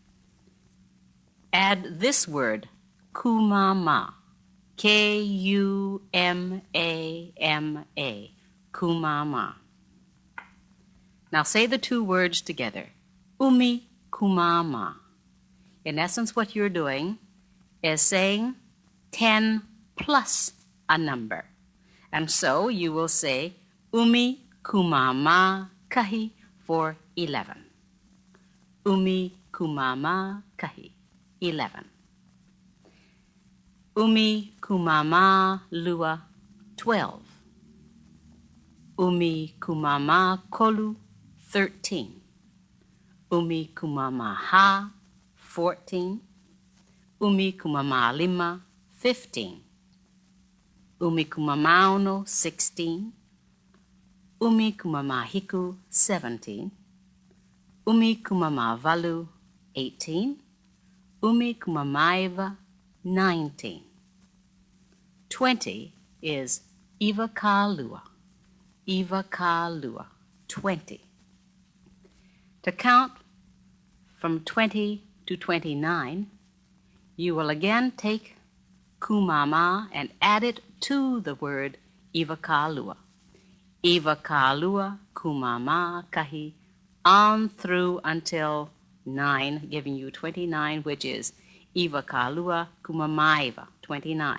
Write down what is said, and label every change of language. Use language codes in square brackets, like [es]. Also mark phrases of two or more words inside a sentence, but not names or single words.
[en] Add this word, kumama, K-U-M-A-M-A, kumama. Now say the two words together, [haw] umi kumama. [en] In essence, what you're doing is saying 10 plus a number. And so you will say [haw] umi kumama kahi [en] for 11. [haw] Umi kumama kahi, 11. Umi kumama lua, 12. Umi kumama kolu, 13. Umi kumama ha, 14. Umi kumama lima, 15. Umi kumama ono, 16. Umi kumama hiku, 17. Umi kumama valu, 18. Umi kumamaiva, 19. [en] 20 is [haw] Iva Ka Lua. Iva Ka Lua, 20. [en] To count from 20 to 29, you will again take kumama and add it to the word [haw] Iva Ka Lua. Iva Ka Lua, kumama kahi, [en] on through until 9, giving you 29, which is [haw] Iva Ka Lua kumamaiva, [en] 29.